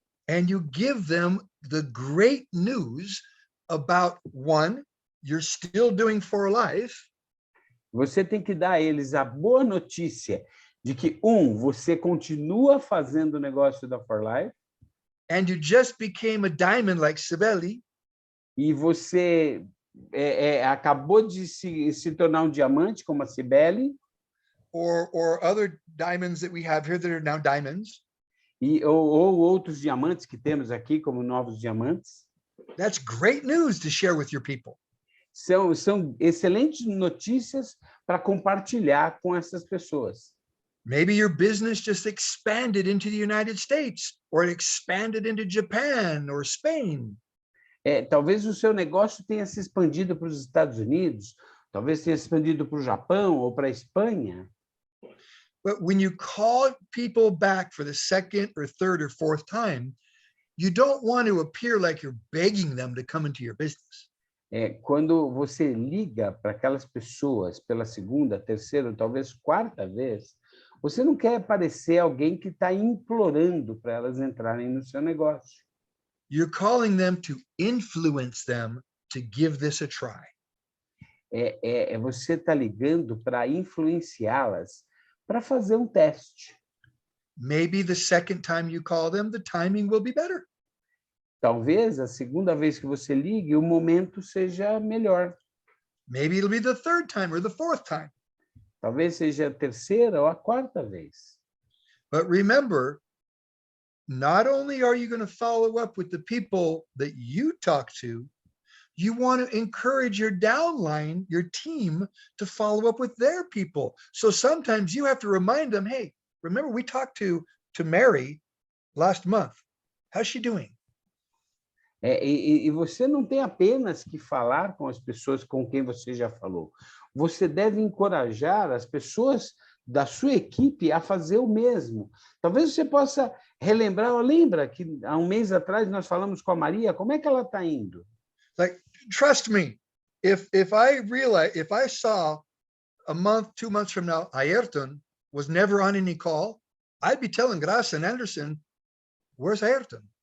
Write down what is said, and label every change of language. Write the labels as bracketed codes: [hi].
[en] And you give them the great news about 1, you're still doing for life. [pt] Você tem que dar a eles a boa notícia de que, você continua fazendo o negócio da For Life. [en] And you just became a diamond like Sibeli. [pt] E você acabou de se tornar um diamante, como a Cibele. [en] Or other diamonds that we have here that are now diamonds. [pt] Ou outros diamantes que temos aqui, como novos diamantes. [en] That's great news to share with your people. [pt] São excelentes notícias para compartilhar com essas pessoas. [en] Maybe your business just expanded into the United States, or it expanded into Japan or Spain. [pt] Talvez o seu negócio tenha se expandido para os Estados Unidos, talvez tenha se expandido para o Japão ou para a Espanha. [en] But when you call people back for the second or third or fourth time, you don't want to appear like you're begging them to come into your business. [pt] Quando você liga para aquelas pessoas pela segunda, terceira ou talvez quarta vez, você não quer parecer alguém que está implorando para elas entrarem no seu negócio. [en] You're calling them to influence them to give this a try. [pt] Você está ligando para influenciá-las para fazer um teste. [en] Maybe the second time you call them, the timing will be better. [pt] talvez a segunda vez que você ligue, o momento seja melhor. [en] Maybe it'll be the third time or the fourth time. [pt] Talvez seja a terceira ou a quarta vez. [en] But remember, not only are you going to follow up with the people that you talk to, you want to encourage your downline, your team, to follow up with their people. So sometimes you have to remind them, hey, remember we talked to Mary last month. How's she doing? [pt] E você não tem apenas que falar com as pessoas com quem você já falou. Você deve encorajar as pessoas da sua equipe a fazer o mesmo. Talvez você possa relembrar, lembra que há um mês atrás nós falamos com a Maria, como é que ela está indo? [en] Like, trust me, if I saw a month, 2 months from now, Ayrton was never on any call, I'd be telling Graça and Anderson, where's Ayrton?